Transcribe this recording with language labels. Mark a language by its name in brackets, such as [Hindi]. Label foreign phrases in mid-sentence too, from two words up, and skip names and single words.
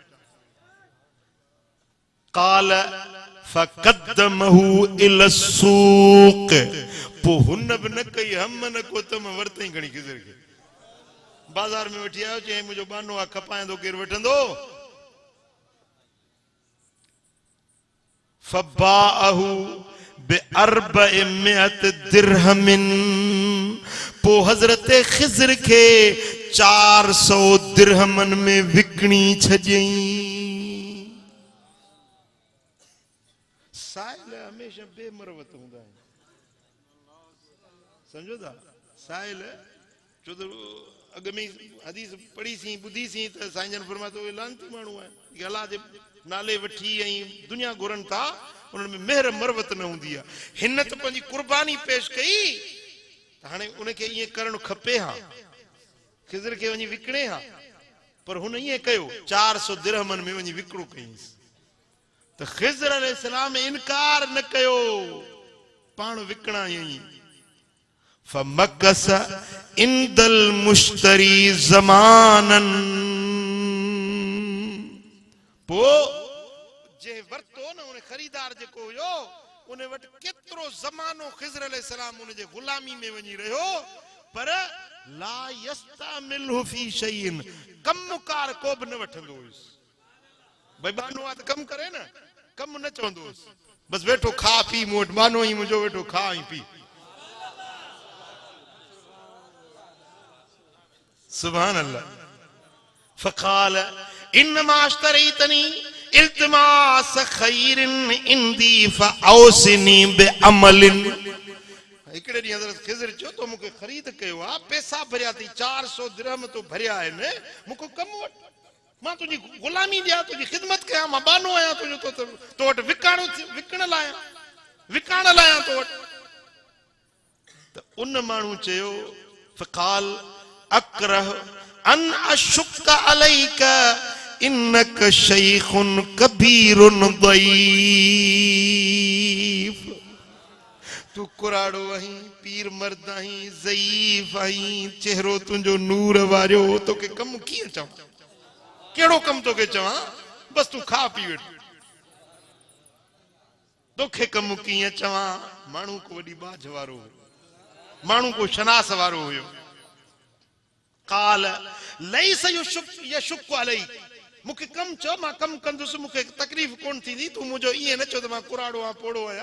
[Arabic] قال فقدمه إلى السوق [Sindhi] पोइ हुन बि न कई हम न को तम वरतई घणी ख़िज़र खे बाज़ार में वठी आयो चई मुंहिंजो बानो आहे खपाइंदो केरु वठंदो [Arabic] فباعه بأربعمائة درهم [Sindhi] पो हज़रत ख़िज़र के 400 दिरहमन में विकणी छजई। साइल हमेशा बेमरवत हूंदा आहिनि समझो था साइल छो त अॻ में हदीस पढ़ी सी ॿुधी सी त साईं जन फरमातो उहे लानती माण्हू आहिनि अल्लाह जे नाले वठी ऐं दुनिया घुरनि था उन्हनि में मेहर मरवत न हूंदी आहे। हिन त पंहिंजी कुर्बानी पेश कई त हाणे उनखे ईअं करणु खपे हा ख़िज़र खे वञी विकणे हा पर हुन ईअं कयो 400 दिरहमन में वञी विकिणो कईंसि त ख़िज़र अलैहिस्सलाम इनकार न कयो पाण विकणा ई [Arabic] فمكث عند المشتري زمانا [Sindhi] पो जे वरतो न उन खरीदार जेको हुयो उन वटि केतिरो ज़मानो ख़िज़र अलैहिस्सलाम उन जे ग़ुलामी में वञी रहियो पर [Arabic] لا يستعمله في شيء [Sindhi] कमकार को बि न वठंदो हुयुसि भई बानो आहे त कमु करे न कमु न चवंदो हुयुसि बसि वेठो खा पी मूं वटि बानो ई मुंहिंजो वेठो खा ऐं पी। [Arabic] سبحان الله. فقال إنما اشتريتني التماس خير عندي فأوصني بعمل. [Sindhi] हिकिड़े ॾींहुं हज़रत ख़िज़र चयो तो मूंखे ख़रीद कयो आहे, पैसा भरिया थी, 400 दिरहम तो भरिया आहिनि, मूंखे कमु वटि, मां तुंहिंजी ग़ुलामी ॾियां, तुंहिंजी ख़िदमत कयां, मां बानो आहियां तुंहिंजो, तो वटि विकण लाइ तो वटि। त उन माण्हू चयो [Arabic] فقال أكره أن أشق عليك إنك شيخ كبير ضعيف. [Sindhi] तू कुराड़ो आहीं, पीर मर्द आहीं, ज़ईफ़ आहीं, चेहरो तुंहिंजो नूर वारियो, तोखे कमु कीअं चवां, कहिड़ो कमु तोखे चवां, बस तू खा पी वेठ, तोखे कमु कीअं चवां। माण्हू को वॾी बाझ वारो, माण्हू को शनास वारो हुयो। [Arabic] قال ليس يشق عليك, [Sindhi] मूंखे कमु चओ, मां कमु कंदुसि, मूंखे तकलीफ़ कोन थींदी, तूं मुंहिंजो ईअं न चओ त मां कुराड़ो आहियां, पोड़ो आहियां।